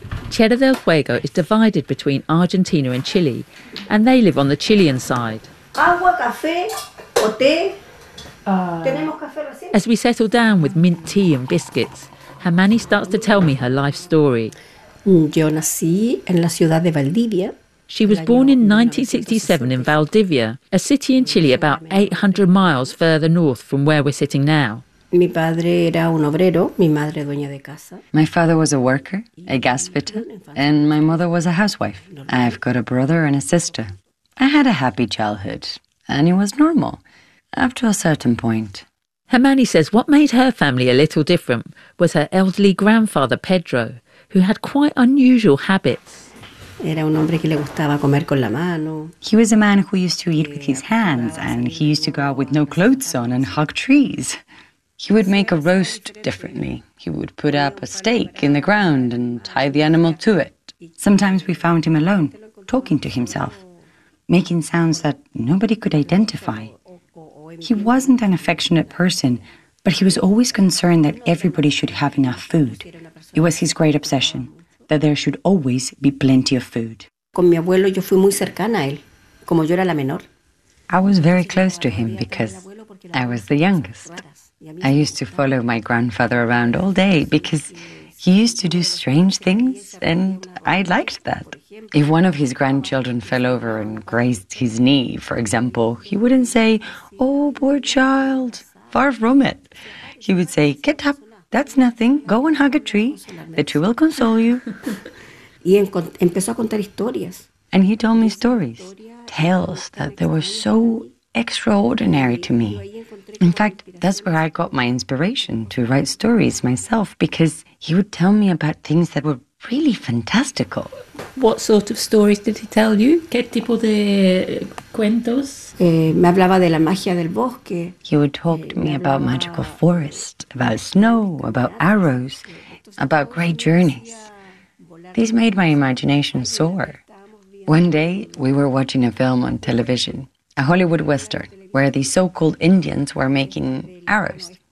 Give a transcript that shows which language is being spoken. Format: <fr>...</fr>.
<en>Tierra del Fuego is divided between Argentina and Chile, and they live on the Chilean side.</en> <es>Agua, café, o té.</es> <en>As we settle down with mint tea and biscuits, Hermanni starts to tell me her life story.</en> <es>Yo nací en la ciudad de Valdivia.</es> <en>She was born in 1967 in Valdivia, a city in Chile about 800 miles further north from where we're sitting now.</en> <es>Mi padre era un obrero, mi madre dueña de casa.</es> <en>My father was a worker, a gas fitter, and my mother was a housewife. I've got a brother and a sister. I had a happy childhood, and it was normal, up to a certain point. Hermanni says what made her family a little different was her elderly grandfather, Pedro, who had quite unusual habits.</en> <es>Era un hombre que le gustaba comer con la mano.</es> <en>He was a man who used to eat with his hands, and he used to go out with no clothes on and hug trees. He would make a roast differently. He would put up a stake in the ground and tie the animal to it. Sometimes we found him alone, talking to himself, making sounds that nobody could identify. He wasn't an affectionate person, but he was always concerned that everybody should have enough food. It was his great obsession, that there should always be plenty of food.</en> <es>Con mi abuelo yo fui muy cercana a él, como yo era la menor.</es> <en>I was very close to him because I was the youngest. I used to follow my grandfather around all day because he used to do strange things and I liked that. If one of his grandchildren fell over and grazed his knee, for example, he wouldn't say, "Oh, poor child, far from it." He would say, "Get up, that's nothing, go and hug a tree, the tree will console you." And he told me stories, tales that they were so extraordinary to me. In fact, that's where I got my inspiration to write stories myself, because he would tell me about things that were really fantastical. What sort of stories did he tell you?</en> <es>¿Qué tipo de cuentos? Me hablaba de la magia del bosque.</es> <en>He would talk to me about magical forest, about snow, about arrows, about great journeys. These made my imagination soar. One day, we were watching a film on television, a Hollywood Western, where the so-called Indians were making arrows.</en>